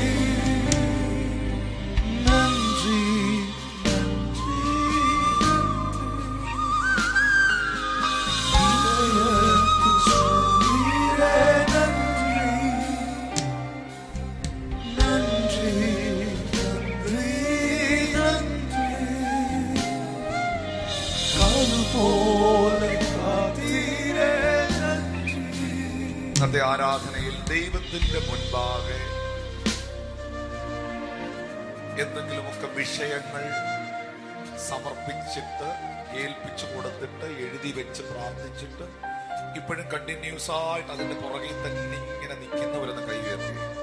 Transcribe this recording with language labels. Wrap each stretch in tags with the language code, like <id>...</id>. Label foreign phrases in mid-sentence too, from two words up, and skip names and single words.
<ta>நன்றி, நன்றி, இதயத்தில் சுமந்தீரே நன்றி. நன்றி, நன்றி, நன்றி. அதுபோல காத்தீரே நன்றி.</ta> <ml>ഇന്നത്തെ ആരാധനയിൽ ദൈവത്തിന്റെ മുൻപാകെ എന്തെങ്കിലുമൊക്കെ വിഷയങ്ങൾ സമർപ്പിച്ചിട്ട് ഏൽപ്പിച്ചു കൊടുത്തിട്ട് എഴുതി വെച്ച് പ്രാർത്ഥിച്ചിട്ട് ഇപ്പോഴും കണ്ടിന്യൂസ് ആയിട്ട് അതിന്റെ പുറകിൽ തന്നെ ഇങ്ങനെ നിൽക്കുന്നവരെന്ന് കൈ ഉയർത്തി.</ml>